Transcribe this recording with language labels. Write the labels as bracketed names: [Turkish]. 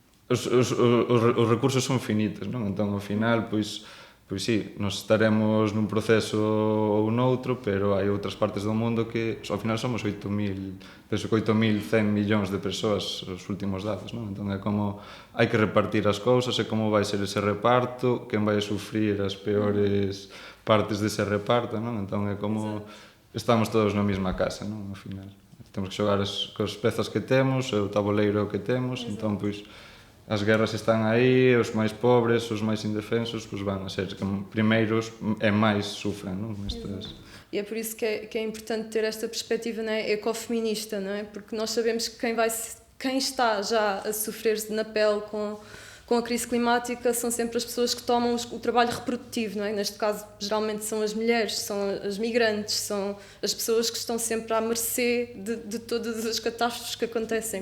[Galician] Os recursos son finitos, non? Entón, ao final, pois sí, nos estaremos nun proceso ou noutro, pero hai outras partes do mundo que, ao final, somos 8.100 millóns de persoas os últimos datos, non? Entón, é como hai que repartir as cousas, e como vai ser ese reparto, quen vai sufrir as peores partes dese reparto, non? Entón, é como estamos todos na mesma casa, non? Ao final, temos que xogar as pezas que temos, o tabuleiro que temos, entón, pois, as guerras están aí, os máis pobres, os máis indefensos, pois van a ser que primeiros e máis sufren, non? Estas... [Portuguese] E é por isso que é importante ter esta perspectiva, não é, ecofeminista, não é? Porque nós sabemos que quem está já a sofrer na pele com a crise climática são sempre as pessoas que tomam o trabalho reprodutivo, não é? Neste caso, geralmente são as mulheres, são as migrantes, são as pessoas que estão sempre à mercê de todas as catástrofes que acontecem.